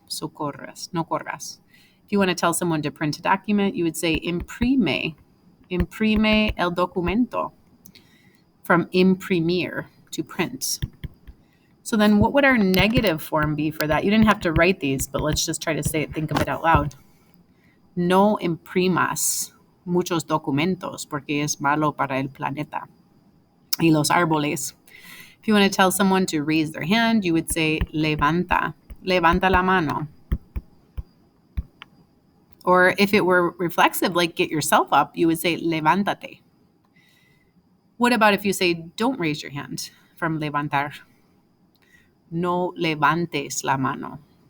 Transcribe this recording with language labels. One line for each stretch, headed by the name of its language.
English: So corras,
Spanish: no corras.
English: If you want to tell someone to print a document, you would say imprime.
Spanish: Imprime el documento.
English: From imprimir, to print. So then what would our negative form be for that? You didn't have to write these, but let's just try to say it, think of it out loud.
Spanish: No imprimas muchos documentos porque es malo para el planeta y los árboles.
English: If you want to tell someone to raise their hand, you would say levanta.
Spanish: Levanta la mano.
English: Or if it were reflexive, like get yourself up, you would say levántate. What about if you say don't raise your hand, from levantar?
Spanish: No levantes la mano.